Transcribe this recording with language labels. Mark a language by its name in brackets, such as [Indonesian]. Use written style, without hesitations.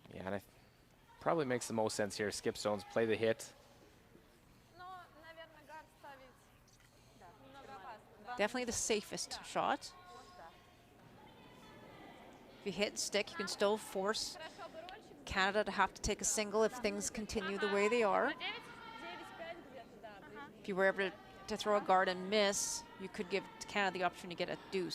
[English] Yeah, and it probably makes the most sense here. Skip stones, play the hit. [Russian] Но, наверное, гард ставить немного опасно. [English] Definitely the safest shot. If you hit and stick, you can still force Canada to have to take a single if things continue the way they are. [Russian] 9-5 где-то, да. [English] If you were able to throw a guard and miss, you could give Canada the opportunity to get a deuce.